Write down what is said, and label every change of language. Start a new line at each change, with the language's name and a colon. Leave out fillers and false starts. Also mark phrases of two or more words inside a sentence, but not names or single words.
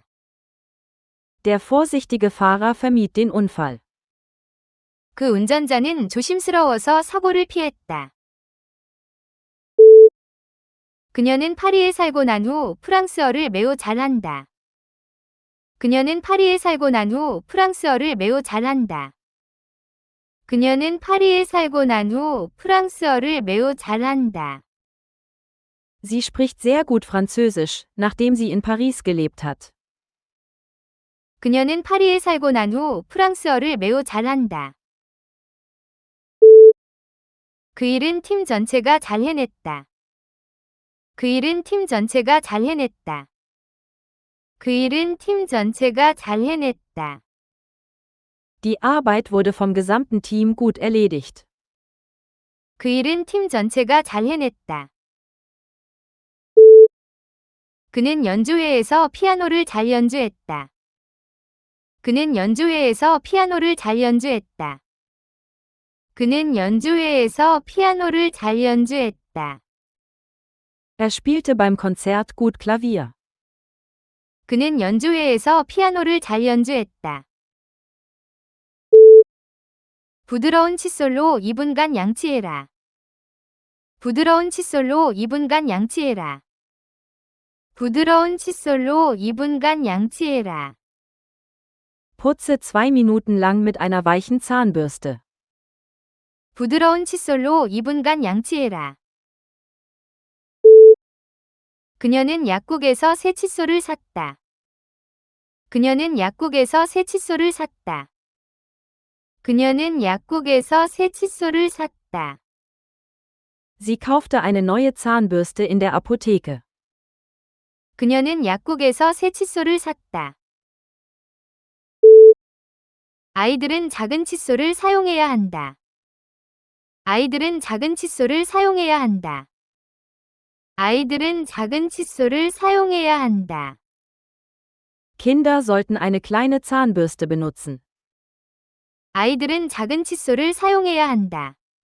German: Der vorsichtige Fahrer vermied den Unfall.
Korean: 그 운전자는 조심스러워서 사고를 피했다. 그녀는 파리에 살고 난 후 프랑스어를 매우 잘한다. 그녀는 파리에 살고 난 후 프랑스어를 매우 잘한다. 그녀는 파리에 살고 난 후 프랑스어를 매우 잘한다.
German: Sie spricht sehr gut Französisch, nachdem sie in Paris gelebt hat.
Korean: 그녀는 파리에 살고 난 후 프랑스어를 매우 잘한다. 그 일은 팀 전체가 잘 해냈다. 그 일은 팀 전체가 잘 해냈다. 그 일은 팀 전체가 잘 해냈다.
German: Die Arbeit wurde vom gesamten Team gut erledigt.
Korean: 그 일은 팀 전체가 잘 해냈다. 그는 연주회에서 피아노를 잘 연주했다. 그는 연주회에서 피아노를 잘 연주했다. 그는 연주회에서 피아노를 잘 연주했다.
German: Er spielte beim Konzert gut Klavier.
Korean: 그는 연주회에서 피아노를 잘 연주했다. 부드러운 칫솔로 2분간 양치해라. 부드러운 칫솔로 2분간 양치해라. 부드러운 칫솔로 2분간 양치해라.
German: Putze 2 Minuten lang mit einer weichen Zahnbürste.
Korean: 부드러운 칫솔로 2분간 양치해라. 그녀는 약국에서 새 칫솔을 샀다. 그녀는 약국에서 새 칫솔을 샀다. 그녀는 약국에서 새 칫솔을 샀다.
German: Sie kaufte eine neue Zahnbürste in der Apotheke.
Korean: 그녀는 약국에서 새 칫솔을 샀다. 아이들은 작은 칫솔을 사용해야 한다. 아이들은 작은 칫솔을 사용해야 한다. 아이들은 작은 칫솔을 사용해야 한다.
German: Kinder sollten eine kleine Zahnbürste benutzen.
Korean: 아이들은 작은 칫솔을 사용해야 한다.